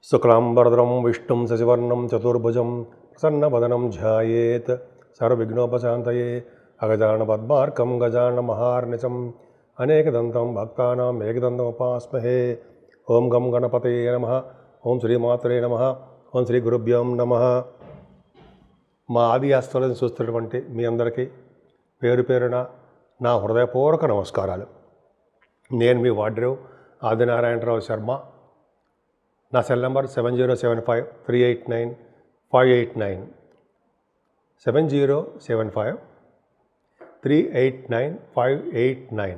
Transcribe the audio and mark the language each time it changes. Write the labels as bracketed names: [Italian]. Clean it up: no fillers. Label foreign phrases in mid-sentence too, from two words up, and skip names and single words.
[Sanskrit] शुक्लांबरधरं विष्णुं शशिवर्णं चतुर्भुजं प्रसन्नवदनं ध्यायेत् सर्वविघ्नोपशान्तये अगजाननपद्मार्कं गजाननमहार्निशम् अनेकदन्तं भक्तानाम् एकदन्तमुपास्महे। ओं गं गणपतये नमः। ओं श्रीमात्रे नमः। ॐ श्री गुरुभ्यों नमः। [Telugu] మా ఆది ఆస్తులను చూస్తున్నటువంటి మీ అందరికీ పేరు పేరున నా హృదయపూర్వక నమస్కారాలు. నేను మీ వాడ్రేవ్ ఆదినారాయణరావు శర్మ. నా సెల్ నంబర్ 7075389589 7075389589.